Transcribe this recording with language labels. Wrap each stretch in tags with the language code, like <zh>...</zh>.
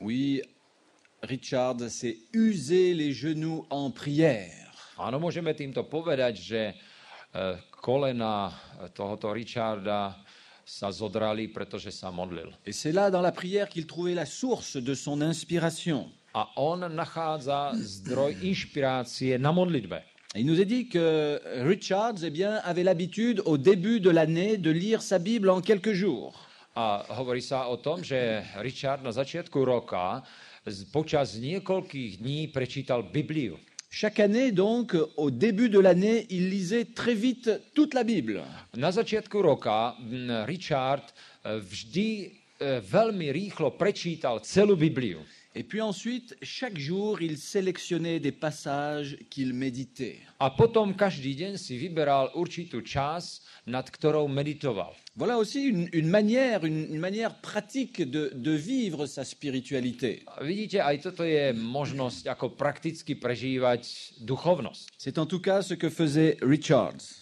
<fr>Oui, Richard s'est usé les genoux en prière.</fr> <sk>Áno, môžeme týmto povedať, že kolena tohoto Richarda sa zodrali, pretože sa modlil.</sk> <fr>Et c'est là, dans la prière, qu'il trouvait la source de son inspiration.</fr> <sk>A on nachádza zdroj inšpirácie na modlitbe.</sk> <fr>Et il nous est dit que Richards avait l'habitude, au début de l'année, de lire sa Bible en quelques jours.</fr> <sk>A hovorí sa o tom, že Richard na začiatku roka počas niekoľkých dní prečítal Bibliu.</sk> <fr>Chaque année, donc, au début de l'année, il lisait très vite toute la Bible.</fr> <sk>Na začiatku roka Richard vždy veľmi rýchlo prečítal celú Bibliu.</sk> <fr>Et puis ensuite, chaque jour, il sélectionnait des passages qu'il méditait.</fr> <sk>A potom každý deň si vyberal určitú časť, nad ktorou meditoval.</sk> <fr>Voilà aussi une manière pratique de vivre sa spiritualité.</fr> <sk>Vidíte, aj toto je možnosť, ako prakticky prežívať duchovnosť.</sk> <fr>C'est en tout cas ce que faisait Richards.</fr>